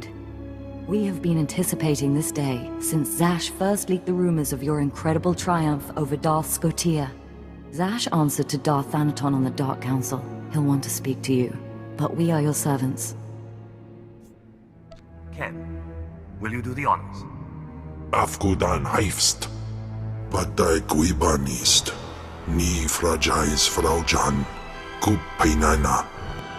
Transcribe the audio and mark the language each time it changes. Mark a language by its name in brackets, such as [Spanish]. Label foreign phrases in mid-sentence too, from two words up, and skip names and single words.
[English] We have been anticipating this day since Zash first leaked the rumors of your incredible triumph over Darth Swtor. Zash answered to Darth Thanaton on the Dark Council. He'll want to speak to you, but we are your servants. Ken, will you do the honors? Afgudan Heifst. Patai Guibanist. Ni fragais Frau Jan. Kup Peinana.